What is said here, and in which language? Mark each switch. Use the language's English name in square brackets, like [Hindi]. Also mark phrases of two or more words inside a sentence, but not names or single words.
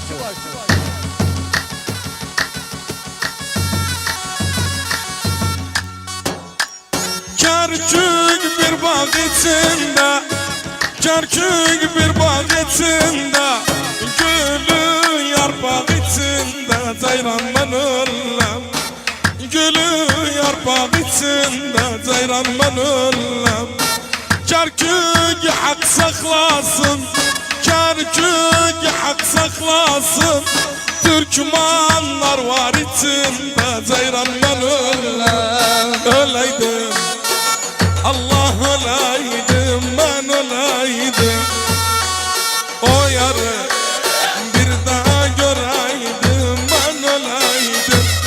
[Turkish] Kerkük bir bağ içinde, Kerkük bir bağ içinde, gülü yarpak içinde, ceyran ben ölüm. [Azerbaijani] Gülü yarpaq içində ceyran mən öləm Kərkük haqq saxlasın Kərkük haqq saxlasın Türkmanlar var içində ceyran mən öləm Öləydim Allah öləydim mən öləydim O yarı bir daha görəydim mən öləydim